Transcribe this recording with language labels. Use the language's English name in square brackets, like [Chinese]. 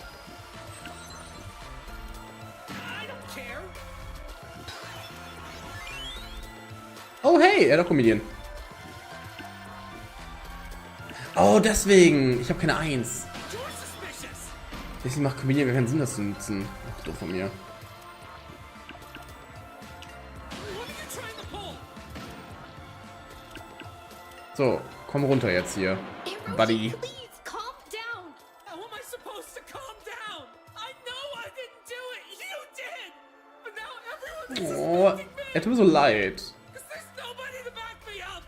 [English] I don't care. [German] Oh, hey, er hat auch Comedian. Oh, deswegen. Ich habe keine 1. [English] You're suspicious. [German] Deswegen macht Comedian gar keinen Sinn, das zu nutzen. Ach, doof von mir. [English] What are you trying to pull? [German] So, komm runter jetzt hier, Buddy. [English] Please, calm down. How am I supposed to calm down? I know I didn't do it. You did. But now everyone's Oh, suspecting me. [German] er tut mir so leid. [English] Because there's nobody to back me up.